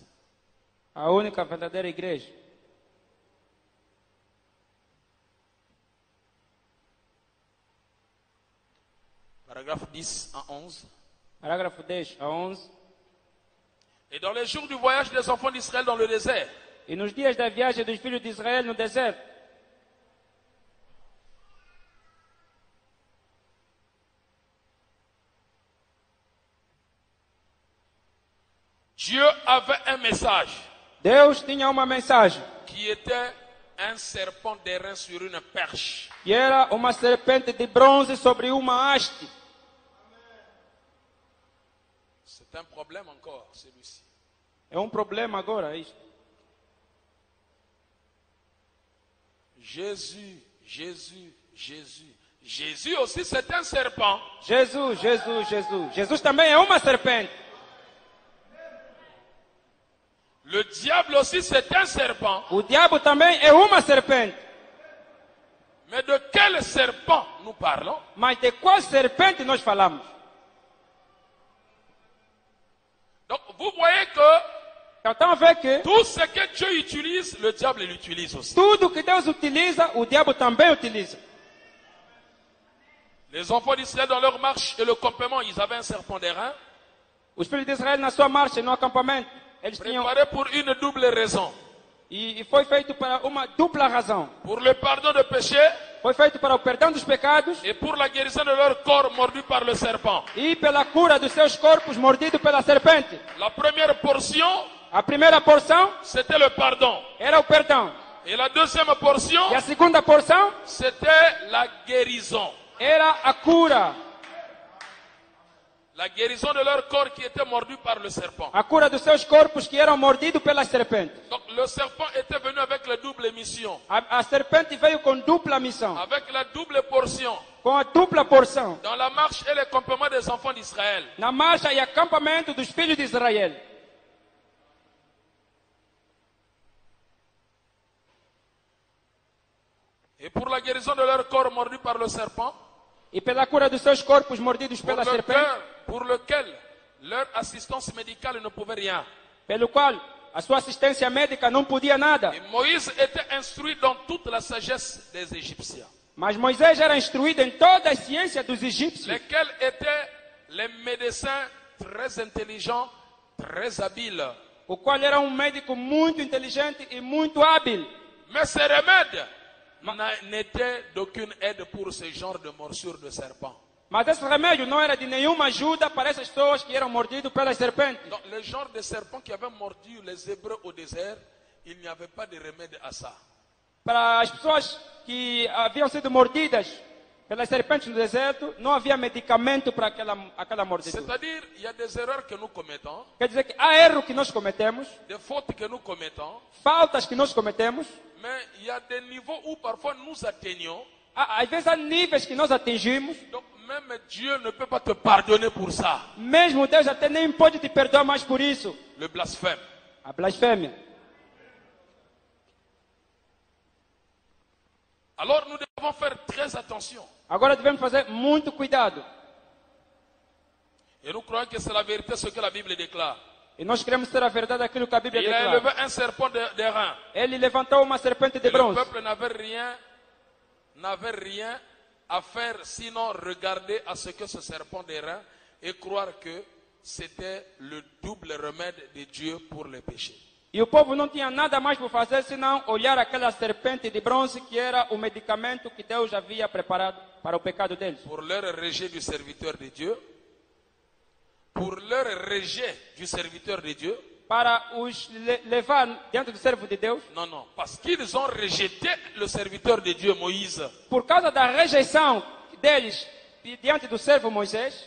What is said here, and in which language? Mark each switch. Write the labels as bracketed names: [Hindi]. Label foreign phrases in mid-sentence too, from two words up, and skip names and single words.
[Portuguese] a única verdadeira igreja. [French] paragraphe 10 à 11. [Portuguese] Parágrafo 10 a 11. [French] Et dans les jours du voyage des enfants d'Israël dans le désert, [Portuguese] E nos dias da viagem dos filhos de Israel no deserto, [French] Dieu avait un message [Portuguese] Deus tinha uma mensagem, [French] qui était un serpent d'airain sur une perche. [Portuguese] que era uma serpente de bronze sobre uma haste. [French] C'est un problème encore, celui-ci. [Portuguese] É um problema agora isto. [French] Jésus, Jésus, Jésus. Jésus aussi, c'est un serpent. [Portuguese] Jesus, Jesus, Jesus. Jesus também é uma serpente. [French] Le diable aussi, c'est un serpent. [Portuguese] O diabo também é uma serpente. [French] Mais de quel serpent nous parlons? [Portuguese] Mas de qual serpente nós falamos? [French] Donc, vous voyez que [Portuguese] Então, vê que [French] tout ce que Dieu utilise, le diable l'utilise aussi. [Portuguese] tudo que Deus utiliza, o diabo também utiliza. [French] Les enfants d'Israël, dans leur marche et le campement, ils avaient un serpent d'airain, [Portuguese] Os filhos de Israel, na sua marcha, no acampamento, eles tinham... [French] préparé pour une double raison. [Portuguese] E foi feito para uma dupla razão. [French] Pour le pardon de péché [Portuguese] Foi feito para o perdão dos pecados [French] et pour la guérison de leur corps mordu par le serpent. [Portuguese] e pela cura dos seus corpos mordidos pela serpente. [French] La première portion, [Portuguese] A primeira porção [French] c'était le pardon. [Portuguese] era o perdão. [French] Et la deuxième portion, [Portuguese] E a segunda porção [French] c'était la guérison. [Portuguese] era a cura. [French] La guérison de leur corps qui était mordu par le serpent. [Portuguese] A cura dos seus corpos que eram mordidos pelas serpentes. [French] Donc le serpent était venu avec la double mission, [Portuguese] A serpente veio com dupla missão. [French] avec la double portion, [Portuguese] Com a dupla porção. [French] dans la marche et le campement des enfants d'Israël. [Portuguese] Na marcha e acampamento dos filhos de Israel. [French] Et pour la guérison de leur corps mordu par le serpent, [Portuguese] E pela cura dos seus corpos mordidos pela serpente. [French] pour lequel leur assistance médicale ne pouvait rien. [Portuguese] Pelo qual A sua assistência médica não podia nada. [French] Et Moïse était instruit dans toute la sagesse des Égyptiens, [Portuguese] Mas Moisés era instruído em toda a ciência dos egípcios, [French] lesquels étaient les médecins très intelligents, très habiles. [Portuguese] o qual era um médico muito inteligente e muito hábil. [French] Mais ces remèdes n'étaient d'aucune aide pour ce genre de morsure de serpent. [Portuguese] Mas esse remédio não era de nenhuma ajuda para essas pessoas que eram mordidas pelas serpentes. [French] Donc, le genre de serpent qui avait mordu les Hébreux au désert, il n'y avait pas de remède à ça. [Portuguese] Para as pessoas que haviam sido mordidas pelas serpentes no deserto, não havia medicamento para aquela mordidura. [French] C'est-à-dire, il y a des erreurs que nous commettons, [Portuguese] Quer dizer que há erro que nós cometemos, [French] des fautes que nous commettons, [Portuguese] faltas que nós cometemos, [French] mais il y a des niveaux où parfois nous atteignons. [Portuguese] às vezes há níveis que nós atingimos, [French] Donc, même Dieu ne peut pas te pardonner pour ça. [Portuguese] mesmo Deus até nem pode te perdoar mais por isso. [French] Le blasphème. [Portuguese] A blasfêmia. [French] Alors, nous devons faire très attention. [Portuguese] Agora devemos fazer muito cuidado. [French] Et nous croyons que c'est la vérité ce que la Bible déclare. [Portuguese] E nós queremos ter a verdade daquilo que a Bíblia [French] Il a élevé [Portuguese] declara. [French] un serpent d'airain. [Portuguese] Ele levantou uma serpente de [French] Et le [Portuguese] bronze. [French] peuple n'avait rien à faire sinon regarder à ce que ce serpent d'airain et croire que c'était le double remède de Dieu pour les péchés. [Portuguese] E o povo não tinha nada mais por fazer senão olhar aquela serpente de bronze que era o medicamento que Deus havia preparado para o pecado deles. [French] Pour leur rejet du serviteur de Dieu, pour leur rejet du serviteur de Dieu, [Portuguese] Para os levar diante do servo de Deus. [French] non, non, parce qu'ils ont rejeté le serviteur de Dieu, Moïse. [Portuguese] Por causa da rejeição deles diante do servo Moisés.